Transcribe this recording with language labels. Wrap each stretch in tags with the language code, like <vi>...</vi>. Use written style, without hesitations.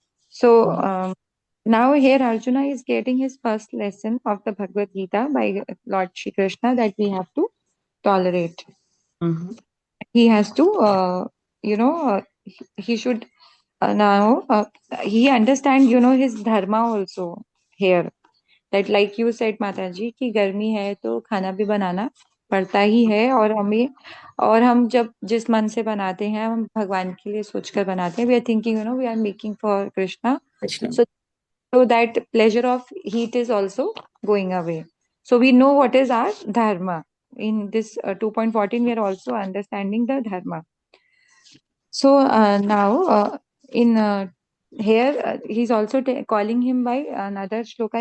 <en>So now here Arjuna is getting his first lesson of the Bhagavad Gita by Lord Shri Krishna, that we have to tolerate. Mm-hmm. He has to, he should now he understand, his dharma also here. That like you said, Mataji,</en> <hi>कि गर्मी है तो खाना भी बनाना पड़ता ही है, और हम जब जिस मन से बनाते हैं, हम भगवान के लिए सोचकर बनाते हैं.</hi> <en>We are thinking, we are making for Krishna. Krishna. So that pleasure of heat is also going away. So we know what is our dharma. In this 2.14, we are also understanding the dharma. So now in here he's also calling him by another shloka.</en>